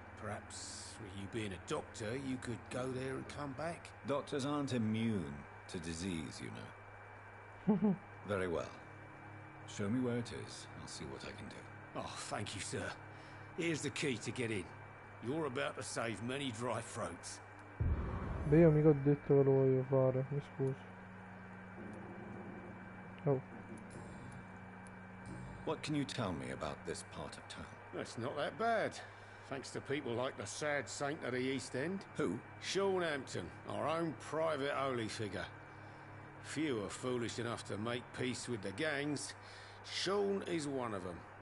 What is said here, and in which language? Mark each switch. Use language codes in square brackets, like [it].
[en] Perhaps, with you being a doctor, you could go there and come back? Doctors aren't immune to disease, you know. Very well. Show me where it is. I'll see what I can do. Oh, thank you, sir. Here's the key to get in. You're about to save many dry throats. [it] Beh, io mica ho detto che lo voglio fare, mi scuso. [en] Oh. What can you tell me about this part of town? That's not that bad. Thanks to people like the sad saint of the East End. Who? Sean Hampton, our own private holy figure. Few are foolish enough to make peace with the gangs. Sean is one of them.